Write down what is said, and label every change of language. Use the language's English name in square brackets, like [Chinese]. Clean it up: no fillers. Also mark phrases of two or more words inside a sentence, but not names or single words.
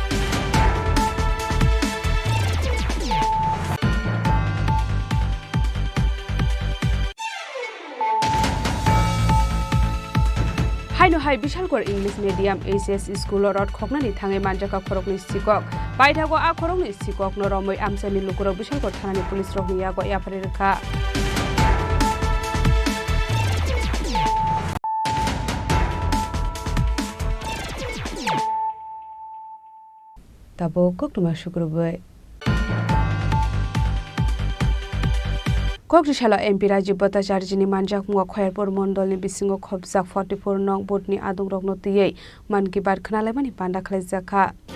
[Kok Borok] হাইনো হাই বিশালগড় ইংলিশ মিডিয়াম এইচএস স্কুল রড খগনানি থাঙে মানজাকা খরকনি সিকক পাইঠাগো আ খরকনি সিকক ন রমৈ আমসানি লুকুরক বিশালগড় থানানি পুলিশ রকনি ইয়াগো ইয়াফারে রেখা তাবো কক্তমা শুক্রবার কক্টিশালা এমপি রাজীব ভট্টাচার্যনি মানজাক মুঙ্গ খয়ারপুর মন্ডলনি বিসিঙ্গ খবজাক 44 নং বুথনি আদং রকনো তিयै মান কি বাদ খনালাইমানি পান্ডা খলাইজাকা